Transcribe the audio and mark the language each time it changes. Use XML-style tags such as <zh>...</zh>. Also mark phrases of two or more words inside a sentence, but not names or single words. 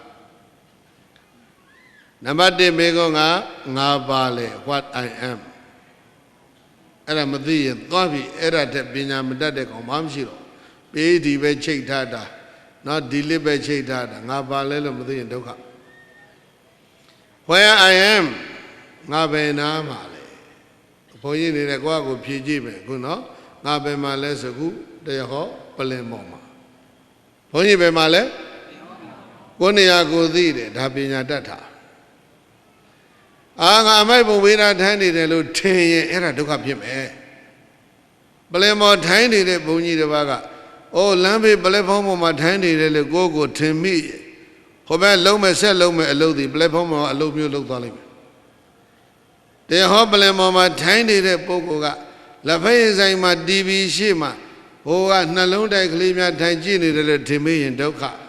<my>နံပါတ်1မေကောငါပါလေ</my> <en>what I am</en> <my>အဲ့ဒါမသိရင်သွားပြီအဲ့ဒါတက်ပညာမတတ်တဲ့ကောင်မှမရှိတော့ပေးဒီပဲချိတ်ထားတာနော်ဒီလစ်ပဲချိတ်ထားတာငါပါလဲလို့မသိရင်ဒုက္ခ</my> <en>where I am</en> <my>ငါဘယ်နာမှာလဲဘုန်းကြီးနေတဲ့ကိုယ့်ကိုဖြေကြည့်မယ်ခုနော်ငါဘယ်မှာလဲဆိုခုတရားဟောပလင်ပေါ်မှာဘုန်းကြီးဘယ်မှာလဲကိုယ်နေရာကိုသိတယ်ဒါပညာတတ်တာ ငါအမိုက်ပုံဝေးတာထိုင်းနေတယ်လို့ထင်ရင်အဲ့ဒါဒုက္ခဖြစ်မယ်ပလင်ပေါ်ထိုင်းနေတဲ့ဘုန်းကြီးတစ်ပါးကအိုးလမ်းဘေးပလက်ဖောင်းပေါ်မှာထိုင်းနေတယ်လို့ကိုယ့်ကိုထင်မိဟိုဘက်လုံးမဲ့ဆက်လုံးမဲ့အလုပ်ဒီပလက်ဖောင်းပေါ်အလုပ်မျိုးလုပ်သွားလိမ့်မယ်တရားဟောပလင်ပေါ်မှာထိုင်းနေတဲ့ပုဂ္ဂိုလ်ကလက်ဖက်ရည်ဆိုင်မှာ TV ရှေ့မှာဟိုကနှလုံးတိုက်ကလေးများထိုင်ကြည့်နေတယ်လို့ထင်မိရင်ဒုက္ခ</my>